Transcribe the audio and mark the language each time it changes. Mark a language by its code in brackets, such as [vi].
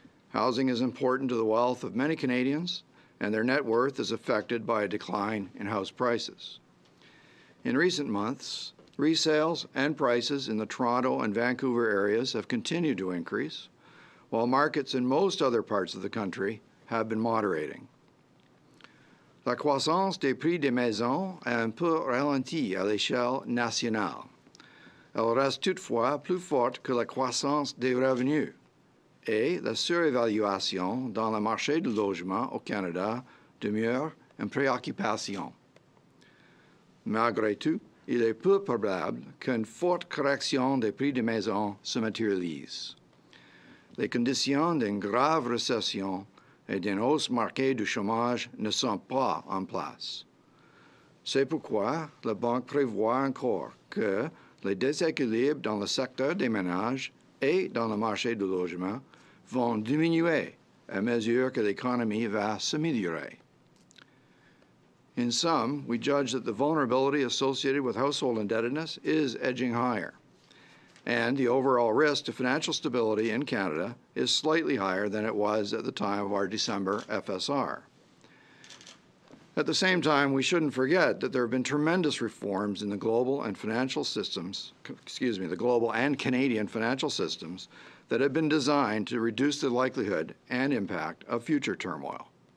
[en] Housing is important to the wealth of many Canadians, and their net worth is affected by a decline in house prices. In recent months, resales and prices in the Toronto and Vancouver areas have continued to increase, while markets in most other parts of the country have been moderating. [fr] La croissance des prix des maisons a un peu ralenti à l'échelle nationale. Elle reste toutefois plus forte que la croissance des revenus, et la surévaluation dans le marché du logement au Canada demeure une préoccupation. Malgré tout, il est peu probable qu'une forte correction des prix des maisons se matérialise. Les conditions d'une grave récession et d'une hausse marquée du chômage ne sont pas en place. C'est pourquoi la Banque prévoit encore que les déséquilibres dans le secteur des ménages et dans le marché du logement vont diminuer à mesure que l'économie va s'améliorer. [en] In sum, we judge that the vulnerability associated with household indebtedness is edging higher, and the overall risk to financial stability in Canada is slightly higher than it was at the time of our December FSR. At the same time, we shouldn't forget that there have been tremendous reforms in the global and financial systems, the global and Canadian financial systems that have been designed to reduce the likelihood and impact of future turmoil.